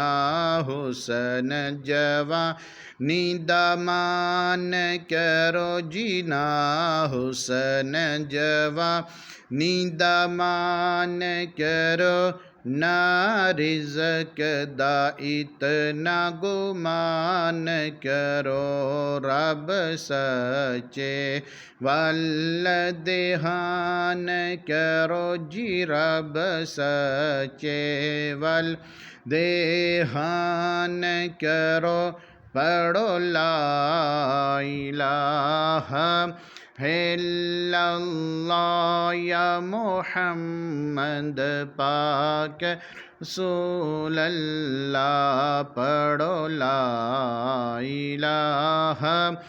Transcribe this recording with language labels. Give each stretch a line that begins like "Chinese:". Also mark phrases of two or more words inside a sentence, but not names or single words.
Punjabi: حسن جوانی دمان کرو جی نا حسن جوانی دمان کرو نا رزق دا اتنا گمان کرو رب سچے ول دھیان کرو جی رب سچے ول देहान करो जी रब सच्चे वल دھیان کرو پڑھو
Arabic: لا إله إلا الله
Punjabi: یا محمد پاک رسول اللہ پڑھو
Arabic: لا إله